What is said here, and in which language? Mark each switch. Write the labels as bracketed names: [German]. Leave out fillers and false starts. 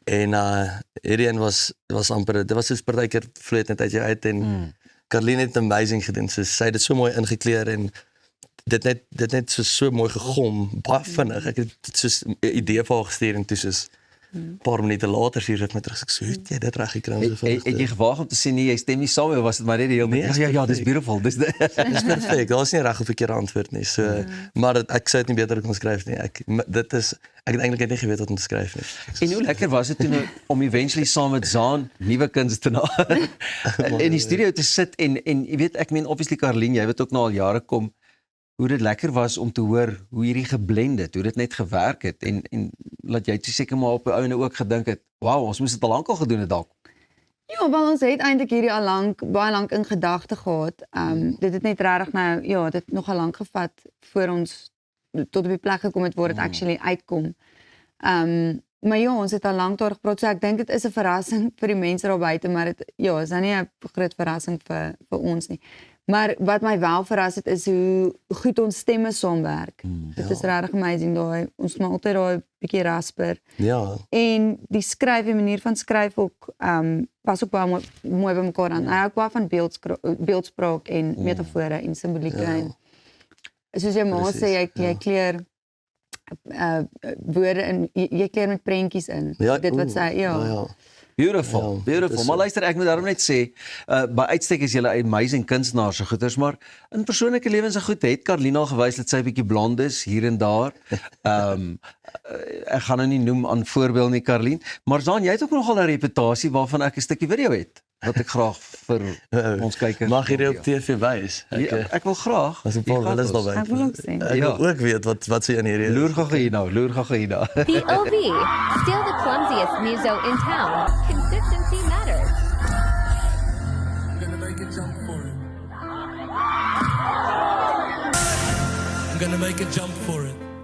[Afrikaans] En hierdie een was amper, dit was soos partykeer vloei net uit jou uit en Karlien het amazing gedoen. So sy het dit so mooi ingekleer en dit net so mooi gegom, baie vinnig. Ek het soos 'n idee vir haar gestuur en toe soos 'n paar minute later hier het my terug gesê, "Hoe het jy dit reg gekry?" Het jy gewaag om te sê nee, jy stem nie saam of was dit maar net die hele tyd? Ja, dis beautiful. Dis Dis perfek. Daar is nie reg of verkeerde antwoord nie. So, maar ek sou dit nie beter kon skryf nie. Ek het eintlik net nie geweet wat om te skryf nie. En hoe lekker was dit toe nou om eventually saam met Zaan, nuwe kunstenaar, in die studio te sit en jy weet, ek meen obviously Karlien, jy weet ook nou al jare kom, hoe dit lekker was om te hoor hoe hierdie geblend het, hoe dit net gewerk het en laat jy toe seker maar op 'n ouene ook gedink het, wow, ons moes dit al lank al gedoen het dalk. Ja, wel ons het eintlik hierdie al baie lank in gedagte gehad. Dit het net regtig nou, ja, dit het nogal lank gevat voor ons tot op die plek gekom het waar dit actually uitkom. Maar ja, ons het al lank daar gepraat, so ek dink dit is 'n verrassing vir die mense daar buite, maar dit is nou nie 'n groot verrassing vir ons nie. Maar wat my wel verras het is hoe goed ons stemme saamwerk. Dit is regtig amazing daai. Ons moet altyd daai bietjie rasper. Ja. En die skryf, die manier van skryf ook pas ook baie mooi by mekaar aan. Hy hou baie van beeldspraak en metafore en simbolieke en soos jy maar sê jy kleur woorde in, jy kleur met prentjies in. Dit wat sê, ja. Beautiful, beautiful. Maar luister, ek moet daarom net sê, by uitstek is julle amazing kunstenaars se goeters, maar in persoonlike lewens se goed het Karlien al gewys dat sy bietjie blond is hier en daar. Ek gaan nou nie noem aan voorbeeld nie, Karlien, maar Zaan, jy het ook nogal 'n reputasie waarvan ek 'n stukkie video het wat ek graag vir ons kykers mag hier op TV wys. Ek wil graag. As 'n paar wil is daarby. Ek wil ook sien. Ek wil ook weet wat sy in hierdie loer gou hier nou. [English] The OV, still the clumsiest muso in town. Consistency matters. I'm gonna make a jump for it. I'm gonna make a jump for it.